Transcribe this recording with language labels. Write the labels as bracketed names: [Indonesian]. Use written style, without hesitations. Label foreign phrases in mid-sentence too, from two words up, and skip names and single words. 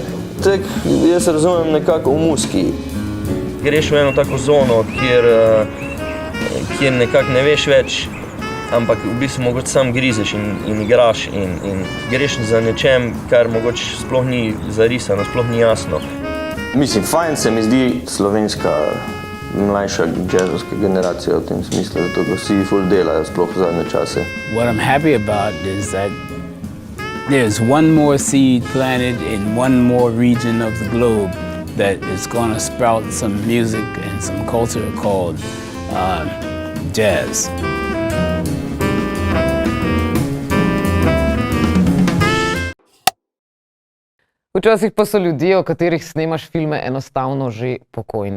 [Slovenian] Tak, jaz razumem nekako v muski. Greš v eno tako zono, kjer nekako ne veš več, ampak v bistvu mogoče sam grizeš in igraš in greš za nečem, kar mogoče sploh ni zarisano, sploh ni jasno. Mislim, fajn se mi zdi slovenska mlajša jazzovska generacija v tem smislu, zato ko vsi ful delajo sploh v zadnje čase. [English] What I'm happy about is that there's one more seed planted in one more region of the globe that is going to sprout some music and some culture called jazz. [Slovenian] Včasih pa so ljudje, o katerih snemaš filme, enostavno že pokojni.